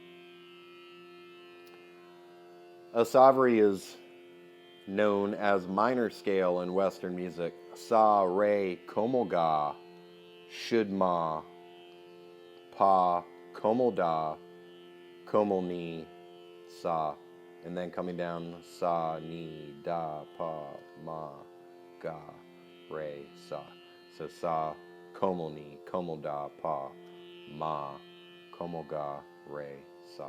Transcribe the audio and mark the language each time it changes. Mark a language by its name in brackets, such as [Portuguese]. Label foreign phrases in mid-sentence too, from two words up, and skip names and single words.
[English] A Sovery is known as minor scale in Western music. Sa, re, komal ga, should ma, pa, komal da, komal ni, sa. And then coming down, sa, ni, da, pa, ma, ga, re, sa. So sa, komal ni, komal da, pa, ma, komal ga, re, sa.